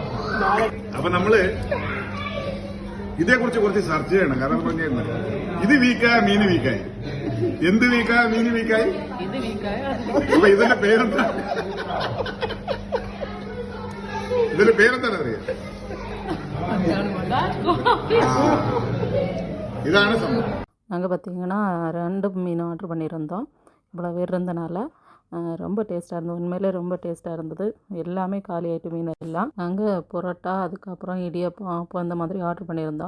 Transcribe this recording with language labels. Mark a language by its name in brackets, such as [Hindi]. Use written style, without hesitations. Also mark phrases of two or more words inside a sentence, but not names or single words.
[Malayalam] അപ്പൊ നമ്മള് ഇതേക്കുറിച്ച് കുറച്ച് ചർച്ച ചെയ്യണം. കാരണം പറഞ്ഞ ഇത് വീക്കായ മീന് വീക്കായി. എന്ത് വീക്കായ മീന് വീക്കായി. അപ്പൊ ഇതിന്റെ പേരെന്താ, ഇതിന്റെ പേരെന്താണ് അറിയാം. [Tamil] இதான சம்பவம். நாங்கள் பார்த்தீங்கன்னா 2 மீன் ஆர்டர் பண்ணியிருந்தோம். இவ்வளோ பேர் இருந்தனால ரொம்ப டேஸ்ட்டாக இருந்தது. உண்மையிலே ரொம்ப டேஸ்ட்டாக இருந்தது. எல்லாமே காலி ஆகிட்டு மீன் எல்லாம். நாங்கள் பரோட்டா, அதுக்கப்புறம் இடியப்பம், அப்போ அந்த மாதிரி ஆர்டர் பண்ணியிருந்தோம்.